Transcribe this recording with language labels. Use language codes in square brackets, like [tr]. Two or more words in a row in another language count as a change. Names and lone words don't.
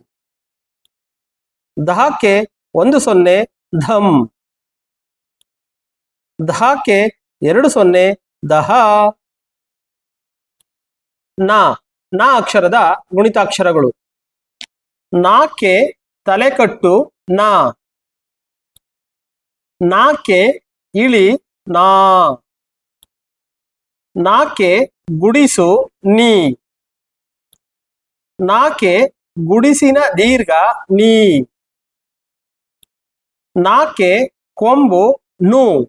[kn] ಧಾಕ್ಕೆ 10 ಧಮ್. ಧಾಕ್ಕೆ 20 ದಹ. ನಾ ನಾ ಅಕ್ಷರದ ಗುಣಿತಾಕ್ಷರಗಳು. ನಾಕ್ಕೆ ತಲೆಕಟ್ಟು ನಾ. ನಾಕ್ಕೆ ಇಳಿ ನಾ. ನಾಕ್ಕೆ ಗುಡಿಸು ನೀ. ನಾಕ್ಕೆ ಗುಡಿಸಿನ ದೀರ್ಘ ನೀ. ನಾಕ್ಕೆ ಕೊಂಬು ನೂ.